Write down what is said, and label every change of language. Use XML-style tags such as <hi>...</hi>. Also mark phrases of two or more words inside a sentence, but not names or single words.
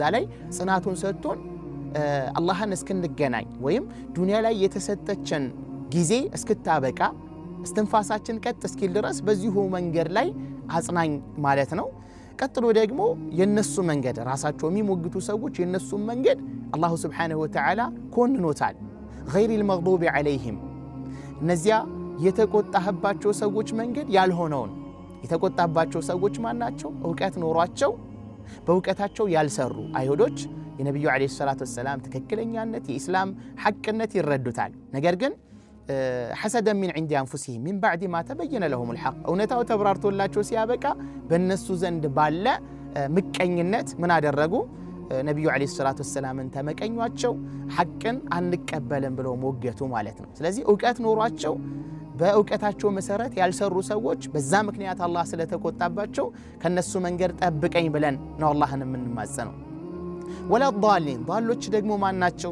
<am>ላይ ጽናቱን ሰጥቶን አላህን እስክንገናኝ ወይም ዱንያ ላይ የተሰጠችን ጊዜ እስክታበቃ እስትንፋሳችን ቀጥ እስኪል ድረስ በዚሁ መንገድ ላይ አጽናኝ ማለት ነው ቀጥሎ ደግሞ የነሱ መንገድ ራሳቸው የሚሞግቱ ሰዎች የነሱ መንገድ አላህ</am> <ar>سبحانه وتعالى</ar> <am>ኮንኖታል</am> <ar>غير المغضوب عليهم</ar> <am>እነዚያ የተቆጣህባቸው ሰዎች መንገድ ያልሆነውን የተቆጣባቸው ሰዎች ማናቸው ዕውቀት ኖሯቸው በዕውቀታቸው ያልሰሩ አይሁዶች የነብዩ</am> <ar>عليه الصلاة والسلام</ar> <am>ትክክለኛነት የኢስላም ሐቅነት ይረዱታል ነገር ግን</am> <ar>حسدا من عند انفسهم من بعد ما تبين لهم الحق</ar> <am>እውነታው ተብራርቶላቸው ሲያበቃ በእነሱ ዘንድ ባለ ምቀኝነት ምን አደረጉ ነብዩ</am> <ar>عليه الصلاة والسلام</ar> <am>ተመቀኟቸው ሐቅን አንቀበልም ብለው ሞገቱ ማለት ነው ስለዚህ ዕውቀት ኖሯቸው በዕውቀታቸው መሰረት ያልሰሩ ሰዎች በዛ ምክንያት አላህ ስለተቆጣባቸው ከነሱ መንገድ ጠብቀኝ ብለን ነው አላህን የምንማጸነው</am> <ar>ولا الضالين</ar> <am>ዳሎች ደግሞ ማን ናቸው?</am>